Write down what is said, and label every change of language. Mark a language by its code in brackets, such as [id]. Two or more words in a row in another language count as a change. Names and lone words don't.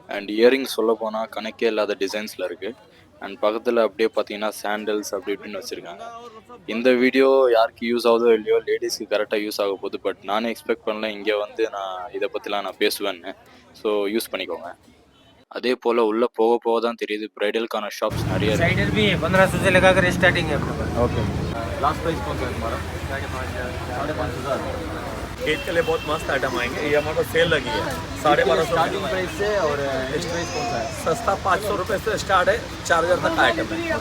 [en] and earrings [ta] சொல்ல போனால் கணக்கே இல்லாத டிசைன்ஸில் இருக்குது. அண்ட் பக்கத்தில் அப்படியே பார்த்தீங்கன்னா சாண்டல்ஸ் அப்படி இப்படின்னு வச்சுருக்காங்க. இந்த வீடியோ யாருக்கு யூஸ் ஆகுதோ இல்லையோ, லேடிஸ்க்கு கரெக்டாக யூஸ் ஆக போகுது. பட் நானே எக்ஸ்பெக்ட் பண்ணல இங்கே வந்து நான் இதை பற்றிலாம் நான் பேசுவேன்னு. [en] So use [ta] பண்ணிக்கோங்க. அதே போல் உள்ளே போக போக தான் தெரியுது ப்ரைடலுக்கான ஷாப்ஸ் நிறைய இருக்குது. [hi] साइडर भी है 1500 से लगाकर स्टार्टिंग है अपने पास। ओके, [en] last price [hi] कौन सा है तुम्हारा? 5,500। ईद के लिए बहुत मस्त आइटम आएंगे। ये हमारे को सेल लगी है 1250 [en] starting price [hi] से और [en] best price [hi] कौन सा है? सस्ता 500 रुपये से स्टार्ट है, 4000 तक का आइटम है।